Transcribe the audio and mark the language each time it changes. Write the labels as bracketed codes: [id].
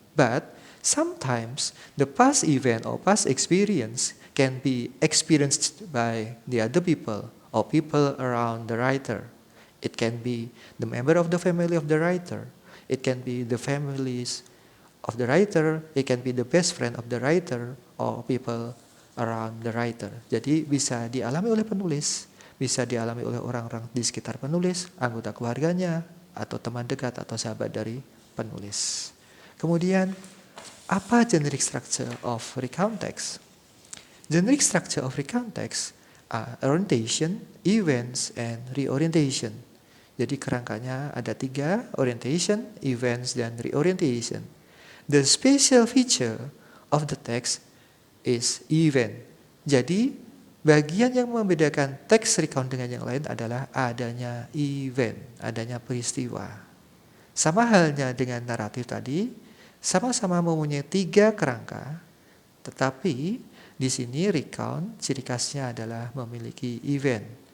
[en] But sometimes the past event or past experience can be experienced by the other people or people around the writer. It can be the member of the family of the writer. It can be the families of the writer. It can be the best friend of the writer or people around the writer. [id] Jadi bisa dialami oleh penulis, bisa dialami oleh orang-orang di sekitar penulis, anggota keluarganya, atau teman dekat atau sahabat dari penulis. Kemudian, apa [en] generic structure of recount text? Generic structure of recount text are orientation, events, and reorientation. [id] Jadi kerangkanya ada 3, orientation, events, dan reorientation. [en] The special feature of the text is event. Jadi [id] Bagian yang membedakan teks recount dengan yang lain adalah adanya event, adanya peristiwa. Sama halnya dengan naratif tadi, sama-sama mempunyai 3 kerangka, tetapi di sini recount ciri khasnya adalah memiliki event.